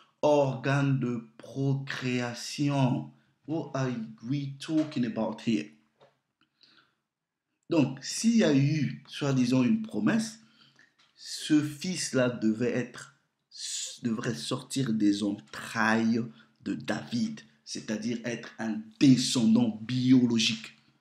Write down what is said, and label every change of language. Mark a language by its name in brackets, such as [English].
[French] Organes de procréation. [English] What are we talking about here? [French] Donc, s'il y a eu, soi-disant, une promesse, ce fils-là devrait sortir des entrailles de David, c'est-à-dire être un descendant biologique.